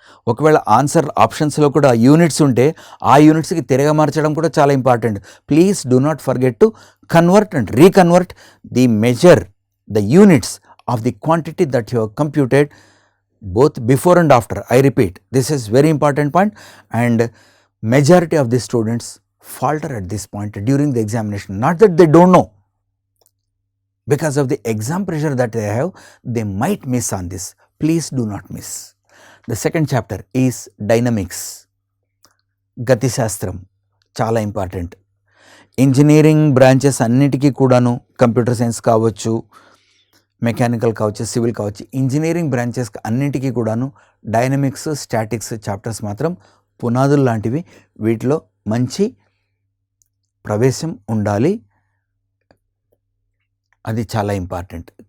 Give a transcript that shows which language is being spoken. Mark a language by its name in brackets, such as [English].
[Telugu] ఒకవేళ ఆన్సర్ ఆప్షన్స్లో కూడా యూనిట్స్ ఉంటే ఆ యూనిట్స్కి తిరగ మార్చడం కూడా చాలా important. [English] Please do not forget to convert and reconvert the measure, the units of the quantity that you have computed both before and after. I repeat, this is very important point, and majority of the students falter at this point during the examination. Not that they don't know, because of the exam pressure that they have, they might miss on this. Please do not miss. The second chapter is dynamics. [Telugu] గతి శాస్త్రం చాలా important. Engineering branches అన్నిటికీ కూడాను, computer science కావచ్చు, mechanical కావచ్చు, civil కావచ్చు, engineering branches అన్నింటికీ కూడాను డైనమిక్స్, స్టాటిక్స్ చాప్టర్స్ మాత్రం పునాదులు లాంటివి. వీటిలో మంచి ప్రవేశం ఉండాలి, అది చాలా ఇంపార్టెంట్.